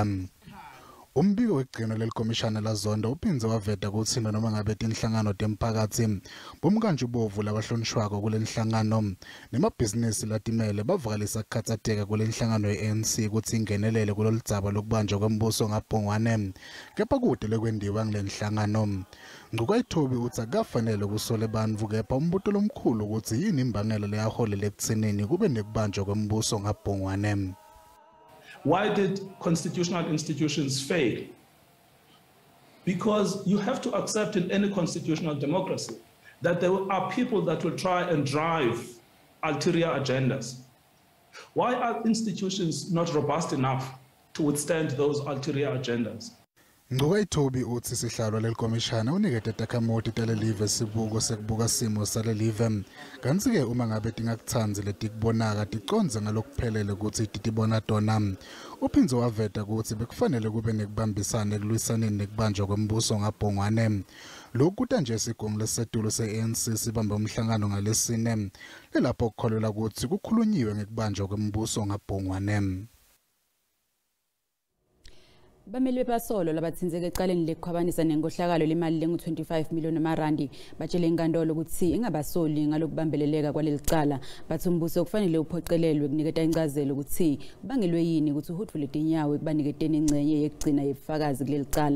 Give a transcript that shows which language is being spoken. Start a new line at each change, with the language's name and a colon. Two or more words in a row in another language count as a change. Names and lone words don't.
Swati: Umbiko wegcino lelikomishana lazondo uphindze waveta kutsi noma ngabe tinhlangano temphakatsi bomkanjubovu labahlonishwako kulenhlangano nemabhizinisi latimele bavakalisa kukhatsateka kulenhlangano yeANC kutsi ingenelele kulolidzaba lokubanjwa kwembuso ngabhongwane kepha kude lekwendiwa ngulenhlangano. Ngqukayithobi utsi akafanele kusole bantfu kepha umbuto lomkhulu ukuthi yini imbangela leyaholela ekutsenini kube nekubanjwa kwembuso ngabhongwane.
English: Why did constitutional institutions fail? Because you have to accept in any constitutional democracy that there are people that will try and drive ulterior agendas. Why are institutions not robust enough to withstand those ulterior agendas?
Swati: Ngqukayithobi utsi sihlalo lelikomishana unikete takhamuti talelive sibuko sekubuka simo salelive kanti-ke uma ngabe tingakutsandzi letikubonaka ticonze ngalokuphelele kutsi titibona tona. Uphindze waveta kutsi bekufanele kube nekubambisana ekulwisaneni nekubanjwa kwembuso ngabhongwane. Lokhu kuta nje isigungu lesetulu se-ANC sibambe umhlangano ngalesine lelapho kukholelwa kutsi kukhulunyiwe ngekubanjwa kwembuso ngabhongwane. Bameli beBasolo labathinzeke eqaleni lekukhwabanisa nenkhohlakalo lemali lengu-25 million amarandi batshele inkantolo ukuthi ingabasoli ngalokubambeleleka kwalelicala bathi umbuso kufanele uphoqelelwe kuniketa incazelo ukuthi kubangelwe yini ukuthi uhutfule tinyawo ekubaniketeni ingcenye yekugcina yebufakazi kulelicala.